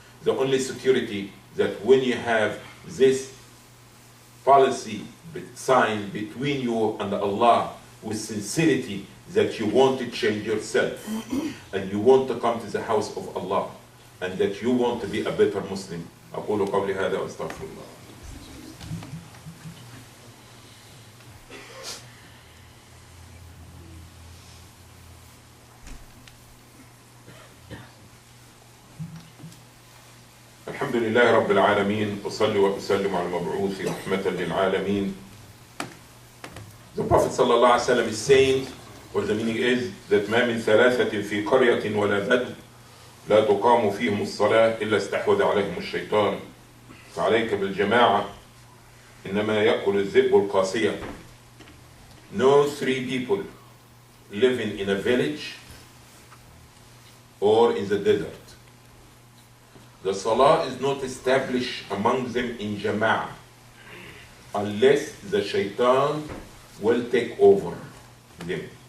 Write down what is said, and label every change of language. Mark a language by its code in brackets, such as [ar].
[en] The only security that when you have this policy sign between you and Allah with sincerity that you want to change yourself and you want to come to the house of Allah and that you want to be a better Muslim. [ar] أقول قولي هذا وأستغفر الله. الحمد لله رب العالمين أصلي وأسلم على المبعوث رحمة للعالمين. [en] The Prophet sallallahu alaihi wasallam is saying, or the meaning is that [ar] ما من ثلاثة في قرية ولا بد لا تقام فيهم الصلاة إلا استحوذ عليهم الشيطان فعليك بالجماعة إنما يأكل الذئب القاسية. [en] No three people living in a village or in the desert. The salah is not established among them in jama'ah unless the shaitan will take over them.